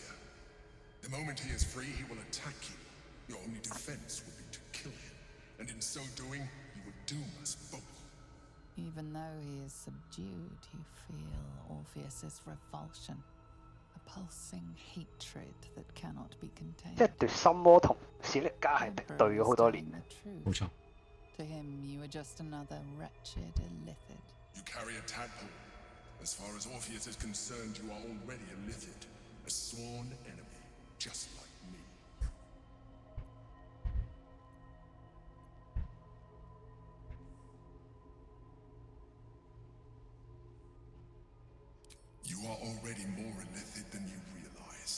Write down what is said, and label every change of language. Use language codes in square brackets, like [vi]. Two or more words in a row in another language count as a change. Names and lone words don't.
[en] The moment he is free, he will attack you. Your only defense would be to kill him. And in so doing, he would doom us both. Even though he is subdued, you feel Orpheus's revulsion. A pulsing hatred that cannot be [yue] 即係 [en] contained. [yue] 對心魔同史力加係敵對咗好多年。冇錯。 [en] To him, you are just another wretched illithid. You carry a tadpole. As far as Orpheus is concerned, you are already a Lithid, a sworn enemy, just like me. You are already more a Lithid than you realize.